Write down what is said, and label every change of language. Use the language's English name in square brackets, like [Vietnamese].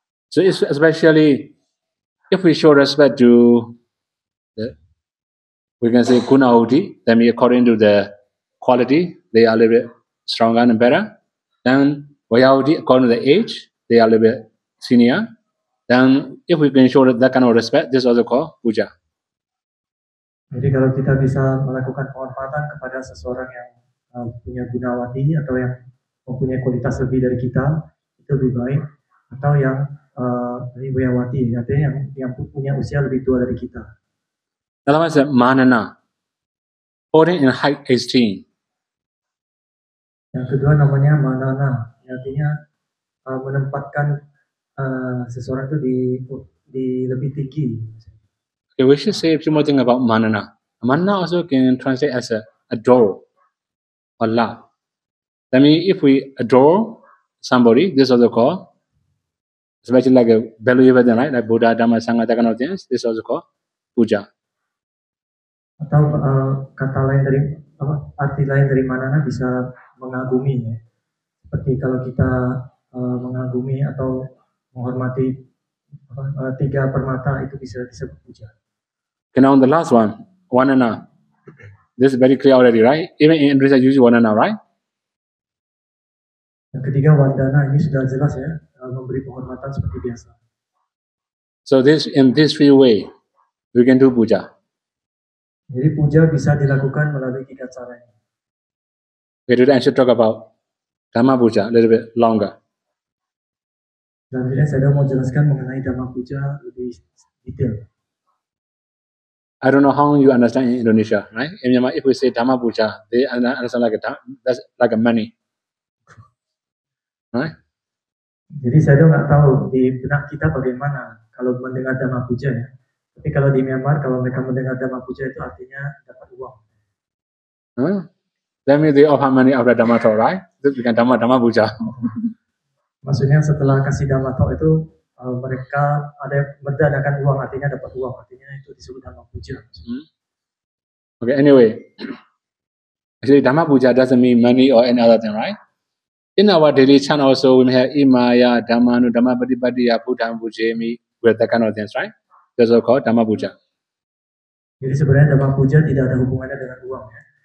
[English] So especially if we show respect to we can say guna ahuti, that means according to the quality, they are a little bit stronger and better. Then vayahuti, according to the age, they are a little bit senior. Then if we can show that kind of respect, this is also called puja. [Indonesian] Jadi kalau kita bisa melakukan penghormatan kepada seseorang yang punya gunawati atau yang mempunyai kualitas lebih dari kita, itu lebih baik. Atau yang vayahuti, artinya yang punya usia lebih tua dari kita. [English] Another one is manana, holding in high esteem. [Indonesian] Yang kedua namanya manana, artinya menempatkan seseorang itu di lebih tinggi. [English] Okay, we should say a few more things about manana. Manana also can translate as adore or love. That means if we adore somebody, this is also called, especially like a valuable, right? Like Buddha, Dhamma, Sangha, that kind of things. This is also called puja. [Indonesian] Atau kata lain dari arti lain dari manana bisa mengagumi ya. Seperti kalau kita mengagumi atau menghormati 3 permata itu bisa disebut puja. [English] Okay, now on the last one, vanana. This is very clear already, right? Even in Indonesia, use vanana, right? [Indonesian] Yang ketiga vandana, ini sudah jelas ya, memberi penghormatan seperti biasa. [English] So in this 3 way, we can do puja. [Indonesian] Jadi puja bisa dilakukan melalui 3 cara ini. [English] Okay, today I should talk about Dhamma puja a little bit longer. [Indonesian] Dan jadi saya mau jelaskan mengenai Dhamma puja lebih detail. [English] I don't know how you understand in Indonesia, right? In Myanmar, if we say Dhamma puja, they understand that's like a money, right? [Indonesian] Jadi saya nggak tahu di benak kita bagaimana kalau mendengar Dhamma puja ya. Tapi kalau di Myanmar, kalau mereka mendengar Dhamma puja itu artinya dapat uang. [English] That means they offer money after Dhamma talk, right? This becomes Dhamma puja. [Indonesian] Maksudnya setelah kasih Dhamma talk itu mereka ada mendanakan uang, artinya dapat uang, artinya itu disebut Dhamma puja. [English] Okay, anyway, actually Dhamma puja doesn't mean money or any other thing, right? In our daily chant also, we have [Pali] imaya, dhammanu, dhamma patipatiya, buddham pujemi, [English] with that kind of things, right? That's all called Dhamma puja. [Indonesian] Jadi sebenarnya Dhamma Puja tidak ada hubungannya dengan uang ya.